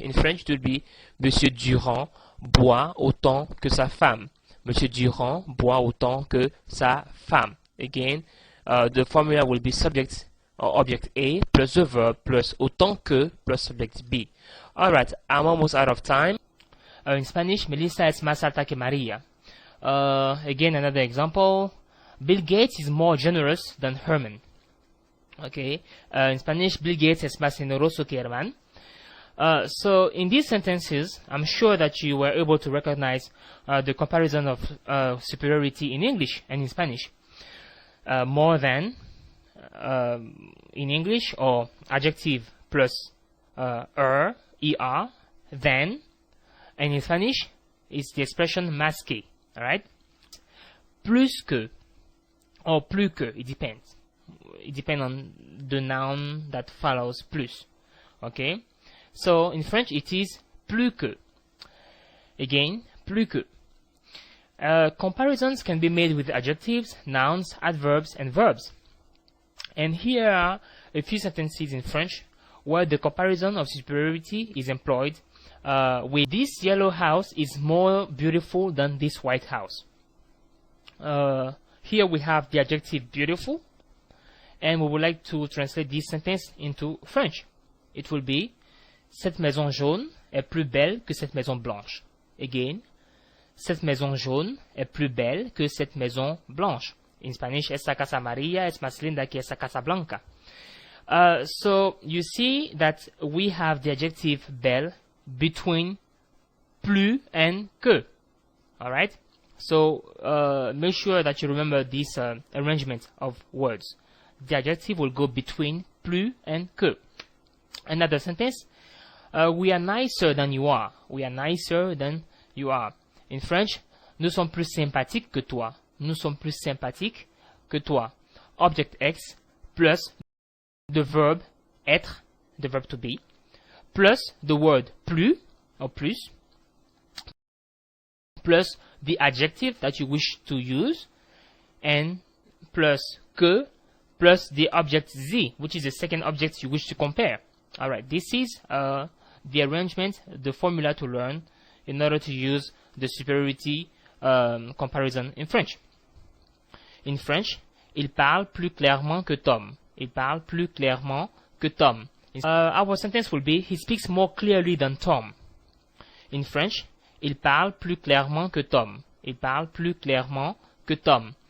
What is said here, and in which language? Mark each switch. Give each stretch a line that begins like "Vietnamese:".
English: In French, it would be
French: Monsieur Durand boit autant que sa femme. Monsieur Durand boit autant que sa femme.
English: Again, the formula will be subject or object A plus the verb plus autant que plus subject B. Alright, I'm almost out of time. In Spanish,
Spanish: Melissa es más alta que Maria.
English: Again, another example. Bill Gates is more generous than Herman. Okay. In Spanish,
Spanish: Bill Gates es más generoso que Herman.
English: So in these sentences, I'm sure that you were able to recognize the comparison of superiority in English and in Spanish. More than in English, or adjective plus er, than, and in Spanish, it's the expression más que. Alright? Plus que, or plus que, it depends. It depends on the noun that follows plus. Okay? So, in French, it is plus que. Again, plus que. Comparisons can be made with adjectives, nouns, adverbs, and verbs. And here are a few sentences in French where the comparison of superiority is employed with this yellow house is more beautiful than this white house. Here we have the adjective beautiful, and we would like to translate this sentence into French. It will be,
French: cette maison jaune est plus belle que cette maison blanche. Again, cette maison jaune est plus belle que cette maison blanche.
English: In Spanish,
French: esta casa amarilla es más linda que esta casa blanca.
English: So you see that we have the adjective belle between plus and que. Alright? So make sure that you remember this arrangement of words. The adjective will go between plus and que. Another sentence, we are nicer than you are. We are nicer than you are. In French,
French: nous sommes plus sympathiques que toi. Nous sommes plus sympathiques que toi.
English: Object X plus the verb être, the verb to be, plus the word plus or plus, plus the adjective that you wish to use, and plus que, plus the object Z, which is the second object you wish to compare. Alright, this is the arrangement, the formula to learn in order to use the superiority comparison in French. In French,
French: il parle plus clairement que Tom. Il parle plus clairement que Tom.
English: Our sentence will be, he speaks more clearly than Tom. In French,
French: il parle plus clairement que Tom. Il parle plus clairement que Tom.